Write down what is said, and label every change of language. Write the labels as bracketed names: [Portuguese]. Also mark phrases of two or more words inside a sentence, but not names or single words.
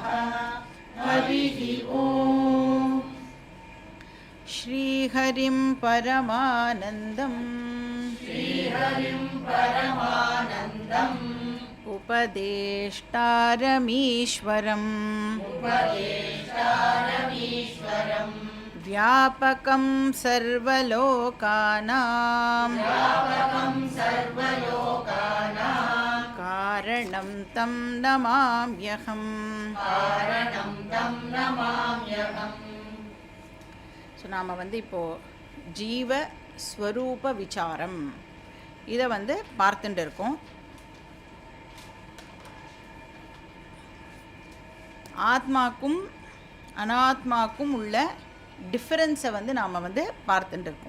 [Sanskrit] हरिः ॐ श्रीहरिं परमानन्दम् उपदेष्टारमीश्वरम् व्यापकं सर्वलोकानां कारणं तं नमाम्यहम्। [Tamil] ஸோ நாம் இப்போது ஜீவ ஸ்வரூப விசாரம் இதை பார்த்துட்டு இருக்கோம். ஆத்மாக்கும் அனாத்மாக்கும் உள்ள டிஃபரன்ஸை நாம் பார்த்துட்டு இருக்கோம்.